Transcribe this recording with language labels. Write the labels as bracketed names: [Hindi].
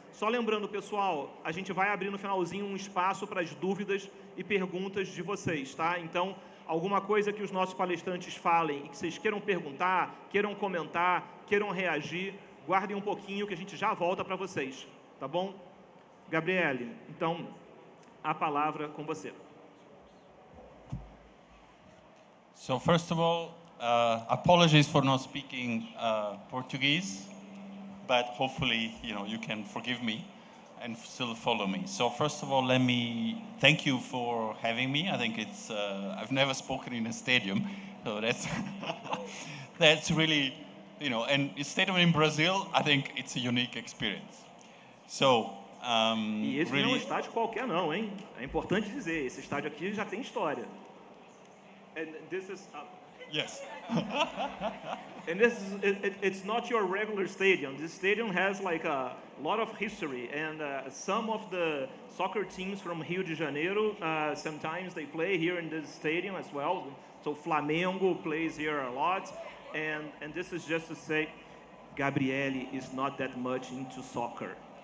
[Portuguese] Só lembrando, pessoal, a gente vai abrir no finalzinho um espaço para as dúvidas e perguntas de vocês, tá? Então, alguma coisa que os nossos palestrantes falem e que vocês queiram perguntar, queiram comentar, queiram reagir, guardem um pouquinho que a gente já volta para vocês, tá bom? Gabriele, então, a palavra com você. [English] So first of all, apologies for not speaking Portuguese, but hopefully, you can forgive me and still follow me. So first of all, let me thank you for having me. I think it's, I've never spoken in a stadium, so that's, that's really, and a stadium in Brazil, I think it's a unique experience. So, [Portuguese] e esse really... não é um estádio qualquer não, hein? É importante dizer, esse estádio aqui já tem história. [English] And this is... Yes. And it's not your regular stadium. This stadium has like a lot of history, and some of the soccer teams from Rio de Janeiro, sometimes they play here in this stadium as well. So Flamengo plays here a lot, and this is just to say, Gabriele is not that much into soccer.